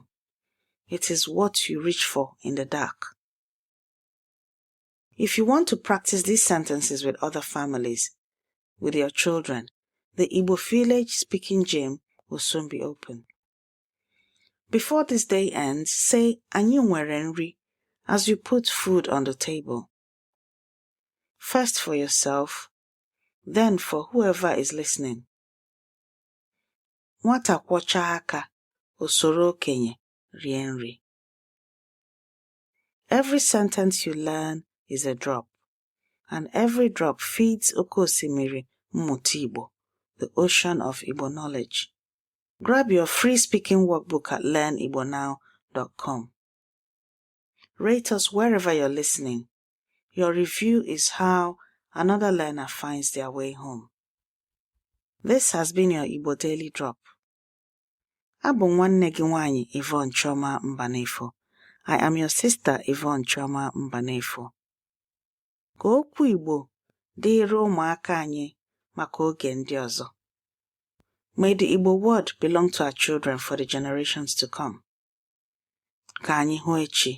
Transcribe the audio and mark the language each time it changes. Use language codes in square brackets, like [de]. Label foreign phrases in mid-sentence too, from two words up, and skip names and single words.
[en] It is what you reach for in the dark. If you want to practice these sentences with other families, with your children, the Igbo village speaking gym will soon be open. Before this day ends, say [ig] "Anyị nwere nri" [en] as you put food on the table. First for yourself, then for whoever is listening. [ig] Nwata kwọchaa aka, o soro okenye rie nri. [en] Every sentence you learn is a drop, and every drop feeds [ig] oke osimiri mmụta Igbo, [en] the ocean of Igbo knowledge. Grab your free speaking workbook at learnibonow.com. Rate us wherever you're listening. Your review is how another learner finds their way home. This has been your Igbo Daily Drop. [ig] Abụ nwanne gị nwanyị Yvonne Chioma Mbanefo. [en] I am your sister Yvonne Chioma Mbanefo. [ig] Ka okwu Igbo dịịrị ụmụaka anyị maka oge ndị ọzọ. [en] May the Igbo word belong to our children for the generations to come. [ig] Ka anyị hụ echi.